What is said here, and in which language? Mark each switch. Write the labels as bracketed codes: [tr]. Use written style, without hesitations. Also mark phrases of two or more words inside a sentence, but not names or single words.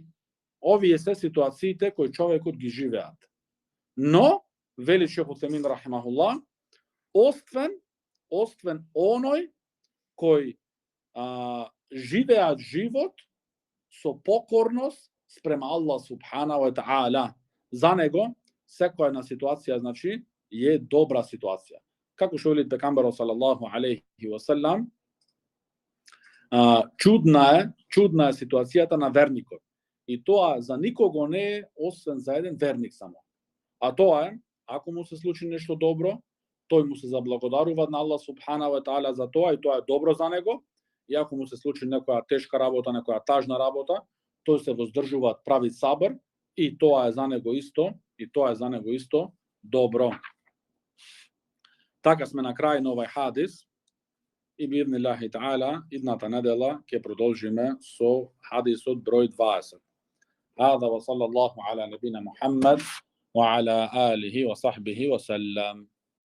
[mk] Овие се ситуациите кои човекот ги живеат. Но, вели Шейх Утемин рахимахуллах, освен оној кој живеат живот со покорност спрема [ar] الله سبحانه وتعالى. [mk] За него секоја една ситуација, значи, е добра ситуација. Како што вели пегамберот [ar] صلى الله عليه وسلم, [mk] чудна е ситуацијата на верникот. И тоа за никого не е освен за еден верник само. А тоа е, ако му се случи нешто добро, тој му се заблагодарува на [ar] الله سبحانه وتعالى [mk] за тоа и тоа е добро за него. И ако му се случи некоја тешка работа, некоја тажна работа, тој се воздржува, прави сабр и тоа е за него исто, добро. Така сме на крај на овај хадис и [ar] بإذن الله تعالى [mk] идната недела ќе продолжиме со хадисот број 20. [ar] هذا وصلى الله على نبينا محمد وعلى آله وصحبه وسلم.